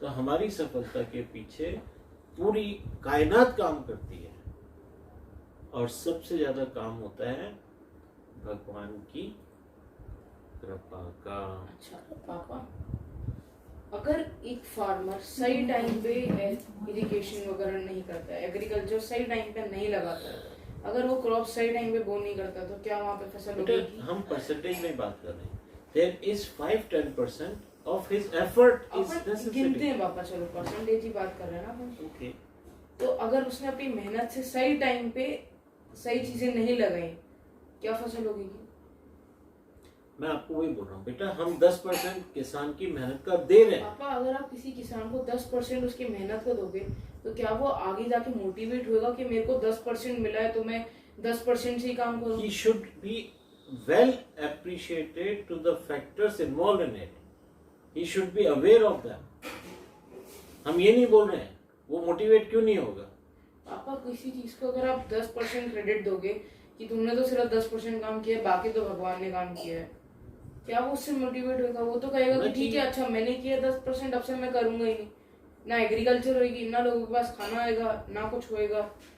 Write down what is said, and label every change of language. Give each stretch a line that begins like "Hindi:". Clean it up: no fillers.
Hindi: तो हमारी सफलता के पीछे पूरी कायनात काम करती है, और सबसे ज्यादा काम होता है भगवान की कृपा का। अच्छा पापा, अगर एक फार्मर सही टाइम पे इरिगेशन वगैरह नहीं करता है, एग्रीकल्चर सही टाइम पे नहीं लगाता है, अगर वो क्रॉप सही टाइम पे बो नहीं करता, तो क्या वहाँ पे फसल होगी? हम परसेंटेज में बात कर रहे हैं।
English: There is 5-10% of his effort is
Hindi: upon
English: necessary.
Hindi: गिनते हैं पापा, चलो परसेंटेज ही बात कर रहे हैं ना अपन।
English: Okay.
Hindi: तो अगर उसने अपनी मेहनत से सही टाइम पे सही चीजें नहीं लगाई, क्या फसल होगी? मैं आपको वही बोल रहा हूँ बेटा, हम 10% किसान की मेहनत का दे रहे हैं। पापा, अगर आप किसी किसान को 10% उसकी मेहनत को दोगे, तो क्या वो आगे जाके मोटिवेट होगा कि मेरे को 10% मिला है तो मैं 10% से ही काम करूँ?
English: He should be well appreciated to the factors involved in it. He should be aware of them.
Hindi: हम ये नहीं बोल रहे हैं, वो मोटिवेट क्यों नहीं होगा? पापा किसी चीज को अगर आप 10% क्रेडिट दोगे कि तुमने तो सिर्फ 10% काम किया है, बाकी तो भगवान ने काम किया है, क्या वो उससे मोटिवेट होगा? वो तो कहेगा कि ठीक है, अच्छा मैंने किया 10%, अब से मैं करूंगा ही नहीं। ना एग्रीकल्चर होगी, ना लोगों के पास खाना आएगा, ना कुछ होएगा।